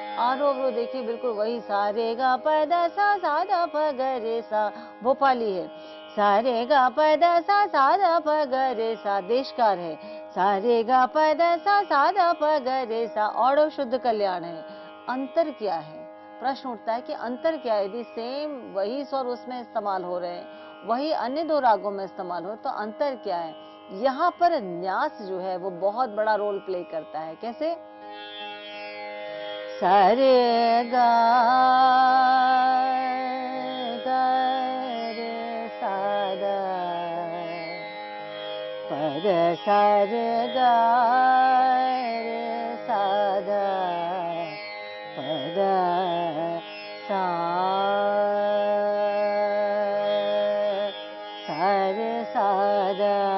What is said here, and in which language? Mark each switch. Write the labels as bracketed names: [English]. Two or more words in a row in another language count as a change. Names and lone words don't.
[Hindi] आरोह देखिए बिल्कुल वही सा रे गा प ध सा ध प ग रे सा, भोपाली है। सा रे गा प ध सा ध प ग रे सा, देशकार है। सा रे गा प ध सा ध प ग रे सा, औढ़व शुद्ध कल्याण है। अंतर क्या है? प्रश्न उठता है कि अंतर क्या है? यदि सेम वही स्वर उसमें इस्तेमाल हो रहे हैं, वही अन्य दो रागों में इस्तेमाल हो, तो अंतर क्या है? यहाँ पर न्यास जो है वो बहुत बड़ा [English] role play [Hindi] करता है। कैसे? सा रे गा गा रे सा दा, प ध सा रे गा रे सा दा, प ध सा रे सा दा,